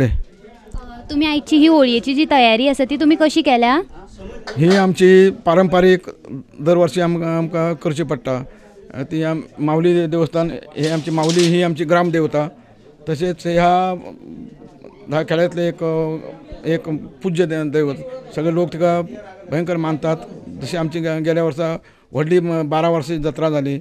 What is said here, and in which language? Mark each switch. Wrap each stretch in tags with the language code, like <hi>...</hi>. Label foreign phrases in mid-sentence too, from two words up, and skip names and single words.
<mr>तुम्ही आजची ही होळीची जी तयारी असा ती तुम्ही कशी केल्या?</mr> <kok>ही आमची पारंपरिक दरवर्षी आमकां करची पडटा. ती माऊली देवस्थान हे आमची माऊली ही आमची ग्रामदेवता.</kok> <mr>तसेच ह्या खेड्यातले एक पूज्य दैवत.</mr> <kok>सगळे लोक तिका भयंकर मानतात. जशी आमची गेल्या वर्सा व्हडली 12 वर्साची जत्रा जाली.</kok>